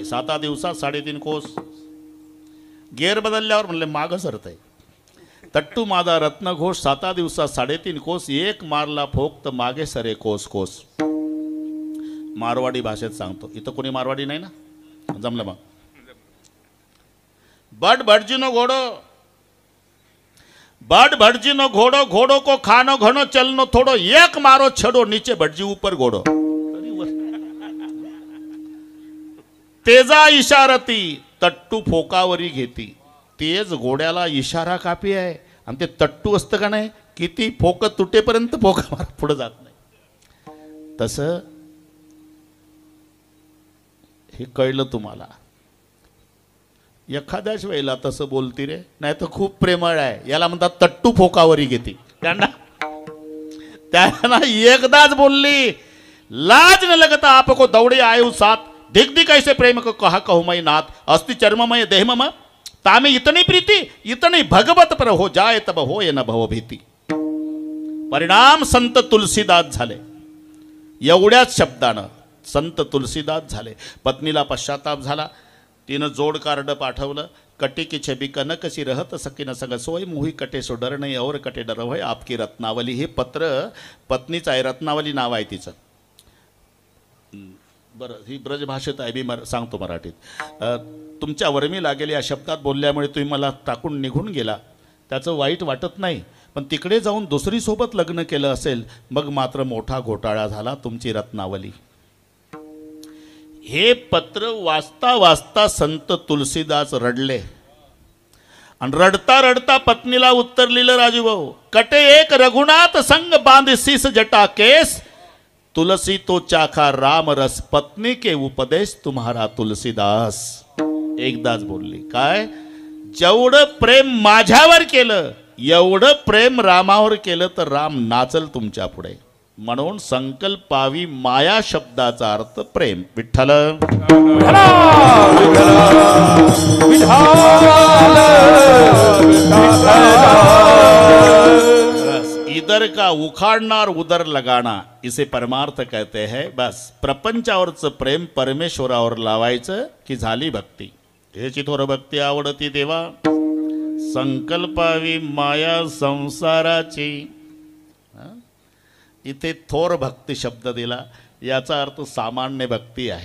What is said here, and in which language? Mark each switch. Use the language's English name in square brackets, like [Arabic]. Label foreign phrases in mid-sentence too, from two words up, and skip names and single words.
[Marathi] 7 दिवसात 3.5 कोस. गेअर बदलल्यावर म्हणले मागं सरतंय. तट्टू माझा रत्न घोष 7 दिवसात 3.5 कोस. एक मारला फोक तर मागे सरे कोस कोस. मारवाडी भाषेत सांगतो. इथं कोणी मारवाडी नाही ना? जमलं मग. [Marwari] बड भटजीनो घोडो, बड भटजीनो घोडो, घोडो को खानो घनो चलनो थोडो, एक मारो छडो नीचे भटजी ऊपर घोडो. [Marathi] तेजा इशारती तट्टू फोकावरी घेती. तेज घोड्याला इशारा कापी आहे. आणि ते तट्टू असतं का नाही, किती फोक तुटेपर्यंत फोका मार पुढे जात नाही. तसं हे कळलं तुम्हाला. एखाद्याच वेळेला तसं बोलती रे, नाही तर खूप प्रेमळ आहे. याला म्हणतात तट्टू फोकावरी घेती. त्यांना एकदाच बोलली, [Braj] लाज न लगता आपको दौड़े आयु साथ, दिख दिख ऐसे प्रेम को कहा कहूमय नाथ, अस्ति चर्ममय देहमम तामे इतनी प्रीति, इतनी भगवत पर हो जाए तब होय न भव भीती. [Marathi] परिणाम संत तुलसीदास झाले. एवढ्याच शब्दानं संत तुलसीदास झाले. पत्नीला पश्चाताप झाला. तिनं जोड कार्ड पाठवलं. [Braj] कटे की छबी कनक सी रहत सकीन सग सोय मुही कटे सो डर नाही और कटे डर होय आपकी रत्नावली. [Marathi] हे पत्र पत्नीचं आहे. रत्नावली नाव आहे तिचं. बरं, ही ब्रजभाषेत आहे, मी सांगतो मराठीत. तुमच्या वर्मी लागेल या शब्दात बोलल्यामुळे तुम्ही मला टाकून निघून गेला, त्याचं वाईट वाटत नाही. पण तिकडे जाऊन दुसरीसोबत लग्न केलं असेल, मग मात्र मोठा घोटाळा झाला. तुमची रत्नावली. हे पत्र वाचता वाचता संत तुलसीदास रडले. आणि रडता रडता पत्नीला उत्तर लिहिलं राजूभाऊ, [Braj] कटे एक रघुनाथ संग बांधिसीस जटा केस, तुलसी तो चाखा राम रस, पत्नी के उपदेश तुम्हारा तुलसीदास. [Marathi] एकदाच बोलली काय, जेवढं प्रेम माझ्यावर केलं एवढं प्रेम रामावर केलं तर राम नाचल तुमच्या पुढे. म्हणून संकल्पावी माया शब्दाचा अर्थ प्रेम. [Hindi] विठ्ठल इधर का उखाड़नार उधर लगाना इसे परमार्थ कहते हैं. [Marathi] बस प्रपंचावरचं प्रेम परमेश्वरावर लावायचं की झाली भक्ती. ह्याची थोर भक्ती आवडती देवा, संकल्पावी माया संसाराची. इथे थोर भक्ती शब्द दिला, याचा अर्थ सामान्य भक्ती आहे.